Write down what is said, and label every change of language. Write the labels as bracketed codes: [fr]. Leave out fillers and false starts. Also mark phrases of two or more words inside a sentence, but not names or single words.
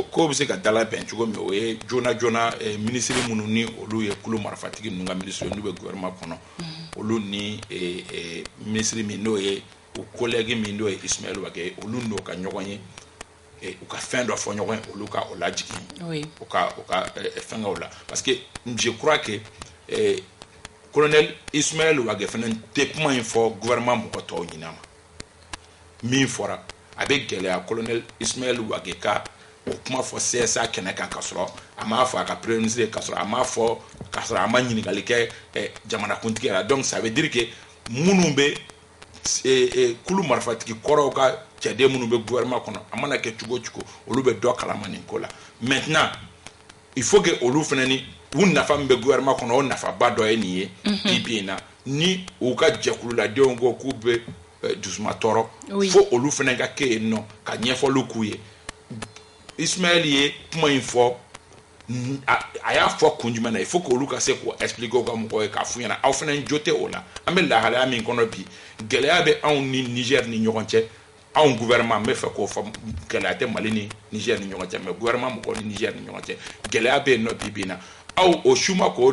[bm] ko bɛ se ka dalabɛn cogo min o ye joona joona ministre minnu ni olu ye kulu marifatigi ninnu ka ministre n'u bɛ gouvernement kɔnɔ olu ni ministre min n'o ye o collègue min n'o ye Ismaël Ouague olu n'o ka ɲɔgɔn ye u ka fɛn dɔ fɔ ɲɔgɔn ye olu ka o lajigin u ka fɛngɛw la [fr] parce que je crois que [bm] colonel Ismaël Ouague fɛnɛ tɛ kuma in fɔ gouvernement mɔgɔ tɔw ɲinɛ ma min fɔra a bɛ gɛlɛya colonel Ismaël Ouague ka o kuma fɔ CSA kɛnɛ kan ka sɔrɔ a m'a fɔ a ka premier ministre ka sɔrɔ a m'a fɔ ka sɔrɔ a ma ɲininkali kɛ jamanakuntigi la [fr] donc ça veut dire que [bm] minnu bɛ kulu marifatigi kɔrɔw ka cɛden minnu bɛ gouvernement kɔnɔ a mana kɛ cogo o cogo olu bɛ dɔ kalama nin ko la [fr] maintenant il faut que [bm] olu fana ni u nafa min bɛ gouvernement kɔnɔ o nafaba dɔ ye nin ye bi bi in na ni u ka jɛkululadenw ko k'u bɛ dusuma tɔɔrɔ fo olu fana ka kɛ yen nɔ ka ɲɛfɔliw k'u ye Ismaël ye kuma in fɔ a y'a fɔ kun jumɛn na [fr] il faut que [bm] olu ka se k'o expliquer u ka mɔgɔw ye k'a f'u ɲɛna aw fana jo tɛ o la an bɛ lahalaya min kɔnɔ bi gɛlɛya bɛ anw ni Niger ni ɲɔgɔn cɛ anw gouvernement n bɛ fɛ k'o fɔ gɛlɛya tɛ Mali ni Niger ni ɲɔgɔn cɛ mais gouvernement mɔgɔw ni Niger ni ɲɔgɔn cɛ gɛlɛya bɛ yen nɔ bi bi in na aw o su ma k'o